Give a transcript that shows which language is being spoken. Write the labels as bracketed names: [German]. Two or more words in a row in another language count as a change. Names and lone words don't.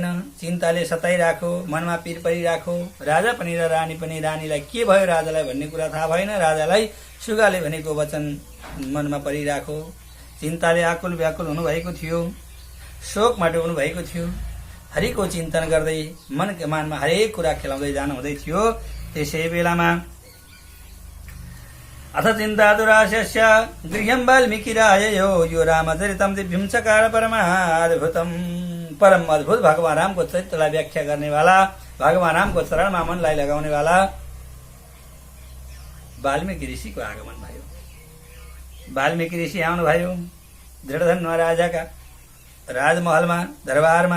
[Nepali] चिन्ताले सताइराखो, मनमा पीर परिराखो। राजा पनि र रानी पनि रानीलाई के भयो राजालाई भन्ने कुरा थाहा भएन। राजालाई सुगाले भनेको वचन मनमा परिराखो। चिन्ताले आकुल व्याकुल हुनुभएको थियो, शोकमा डुब्नुभएको थियो। हरिको चिन्तन गर्दै मनका मानमा हरेक कुरा खेलाउँदै जानुहुँदै थियो। त्यसै बेलामा [Sanskrit] अथ चिन्ता दुराशस्य गृह्यं वाल्मीकिराययो यो रामचरितं दिव्यं चकार परमाद्भुतम्। [Nepali] परम अद्भुत भगवान रामको चरित्रलाई व्याख्या गर्नेवाला, भगवान रामको चरणमा मनलाई लगाउनेवाला वाल्मीकि ऋषिको आगमन भयो। वाल्मीकि ऋषि आउनुभयो दृढधन्वा राजाका राजमहलमा, दरबारमा।